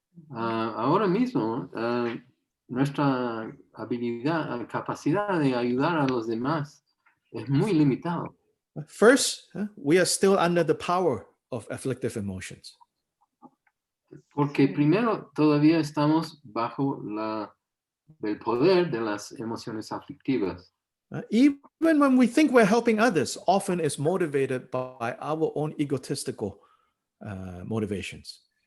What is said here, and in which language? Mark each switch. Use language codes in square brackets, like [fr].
[es] Ahora mismo, nuestra capacidad de ayudar a los demás es muy limitado. [en] First, we are still under the power of afflictive emotions. [es] Porque primero todavía estamos bajo el poder de las emociones aflictivas. [en] Even when we think we're helping others, often it's motivated by our own egotistical motivations.